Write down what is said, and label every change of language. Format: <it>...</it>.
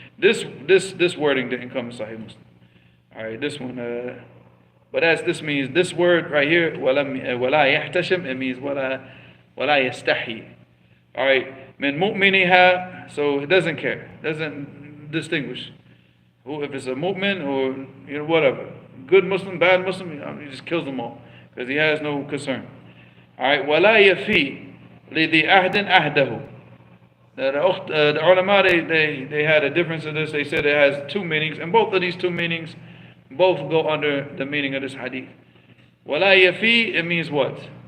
<en>This wording didn't come in Sahih Muslim. Alright, this one, but as this means, this word right here,</en> <ar>وَلَا يَحْتَشِمْ,</ar> <en>it means</en> <ar>وَلَا يَسْتَحِي.</ar> <en>Alright,</en> <ar>مِن مُؤْمِنِهَا,</ar> <en>so it doesn't care, doesn't distinguish who, if it's a mu'min or whatever, good Muslim, bad Muslim, he just kills them all because he has no concern.</en> <ar>Alright, وَلَا يَفِي لِذِي أَهْدٍ أَهْدَهُ.</ar> <en>The ulama, they had a difference of this. They said it has two meanings, and both of these two meanings both go under the meaning of this hadith.</en> <ar>وَلَا يَفِي,</ar> <en>it means what?</en>